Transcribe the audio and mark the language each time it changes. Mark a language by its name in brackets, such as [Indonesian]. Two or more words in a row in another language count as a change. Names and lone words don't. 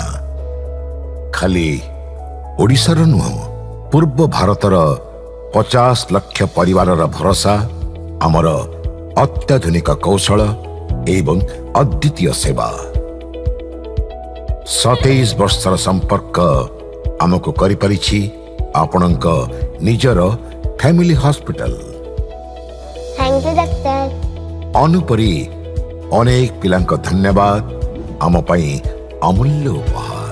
[Odia] ଖାଲି ଓଡ଼ିଶାର ନୁହଁ, ପୂର୍ବ ଭାରତର 50 ଲକ୍ଷ ପରିବାର ଭରସା, ଆମର ଅତ୍ୟାଧୁନିକ କୌଶଳ ଏବଂ ଅଦ୍ୱିତୀୟ ସେବା। 27 ବର୍ଷର ସମ୍ପର୍କ ଆମକୁ କରିପାରିଛି ଆପଣଙ୍କ ନିଜର [English] family hospital. thank you doctor. ଅନୁପରି ଅନେକ ପିଲାଙ୍କ ଧନ୍ୟବାଦ ଆମ ପାଇଁ ଅମୂଲ୍ୟ ଉପହାର।